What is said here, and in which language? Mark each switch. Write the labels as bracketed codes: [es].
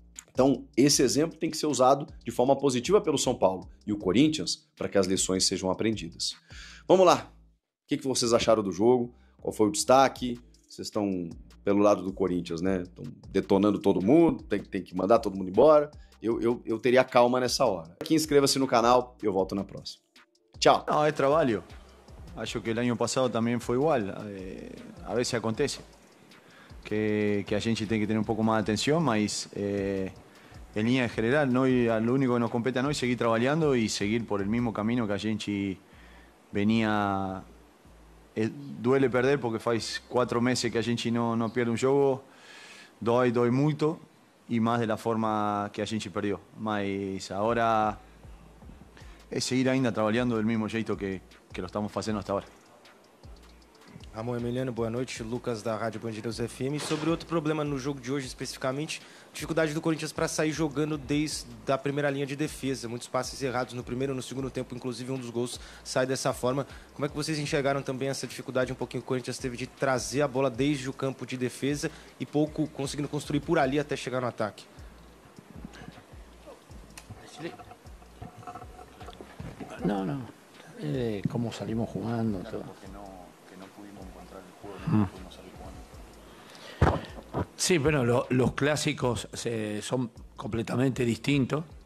[pt] Então, esse exemplo tem que ser usado de forma positiva pelo São Paulo e o Corinthians para que as lições sejam aprendidas. Vamos lá, o que vocês acharam do jogo? Qual foi o destaque? Vocês estão pelo lado do Corinthians, né? Estão detonando todo mundo, tem que mandar todo mundo embora. Eu teria calma nessa hora. Aqui, inscreva-se no canal, eu volto na próxima. Tchau. [es] No, es trabalho. Acho que el año pasado también fue igual. A veces acontece que a gente tem que tener un poco más de atención, mas en línea general, lo único que nos compete a nós es seguir trabajando y seguir por el mismo camino que a gente venía. Duele perder porque faz 4 meses que a gente no pierde un jogo, dói muito y más de la forma que a gente perdió. Mas ahora es seguir ainda trabajando del mismo jeito que lo estamos haciendo hasta ahora. [pt] Ramon Emiliano, boa noite. Lucas da Rádio Band News FM. Sobre outro problema no jogo de hoje especificamente, dificuldade do Corinthians para sair jogando desde a primeira linha de defesa. Muitos passes errados no primeiro e no segundo tempo, inclusive um dos gols sai dessa forma. Como é que vocês enxergaram também essa dificuldade um pouquinho que o Corinthians teve de trazer a bola desde o campo de defesa e pouco conseguindo construir por ali até chegar no ataque? [es] No. Cómo salimos jugando. Todo. Que no pudimos encontrar el juego, no pudimos Sí, bueno, los clásicos son completamente distintos.